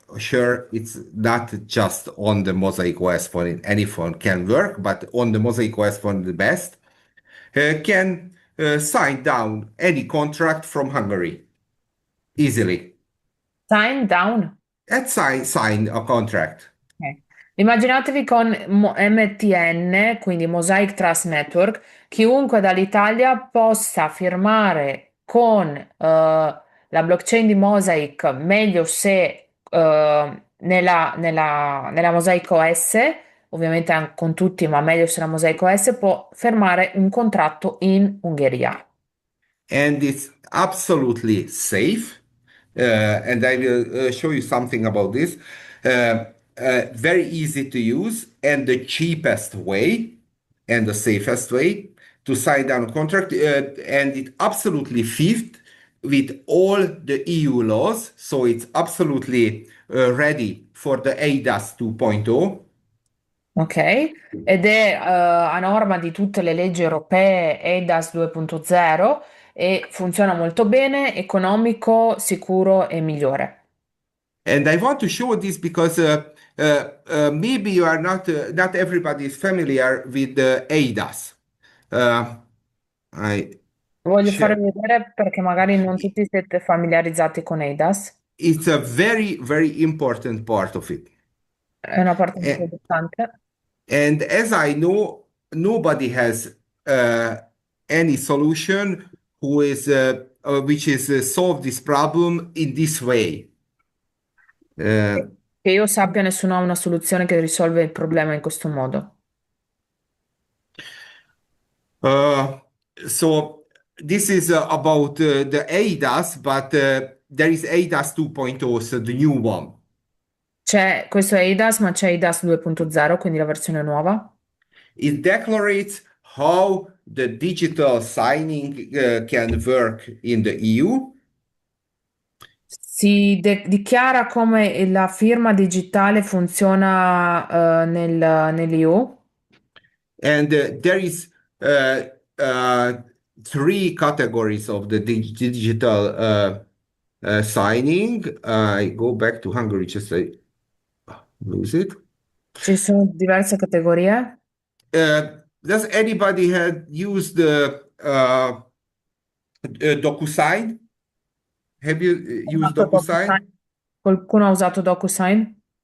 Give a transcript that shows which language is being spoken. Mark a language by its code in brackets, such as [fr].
[en] Sure, it's not just on the Mosaic OS phone. Any phone can work, but on the Mosaic OS phone, the best can sign down any contract from Hungary easily. Sign down. And sign a contract. Ok. [it] Immaginatevi con MTN, quindi Mosaic Trust Network, chiunque dall'Italia possa firmare con la blockchain di Mosaic, meglio se nella Mosaic OS, ovviamente anche con tutti, ma meglio se la Mosaic OS può firmare un contratto in Ungheria. [en] And it's absolutely safe. And I will show you something about this. Very easy to use and the cheapest way and the safest way to sign down a contract. And it absolutely fit with all the EU laws. So it's absolutely ready for the ADAS 2.0. Ok? [it] Ed è a norma di tutte le leggi europee EIDAS 2.0 e funziona molto bene, economico, sicuro e migliore. [en] And I want to show this because maybe you are not everybody is familiar with the ADAS. Uh, I [it] Voglio farvi [en] check. [it] vedere perché magari non tutti siete familiarizzati con EIDAS, [en] It's a very, very important part of it. [it] è una parte molto A- importante. [en] And as I know, nobody has uh, any solution who is which is solve this problem in this way. Uh, [it] Che io sappia, nessuno ha una soluzione che risolve il problema in questo modo. [en] uh, so this is about the ADAS, but there is ADAS 2.0, so the new one. [it] C'è questo è EIDAS, ma c'è EIDAS 2.0, quindi la versione nuova. [en] It declares how the digital signing can work in the EU. [it] Dichiara come la firma digitale funziona nell'EU. [en] And there is uh, uh, three categories of the digital signing. I go back to Hungary, just I lose it. [it] Ci sono diverse categorie. [en] Does anybody had used the DocuSign? Have you [it] Ho [en] used [it] usato DocuSign. [en] DocuSign? [it] Qualcuno ha usato DocuSign?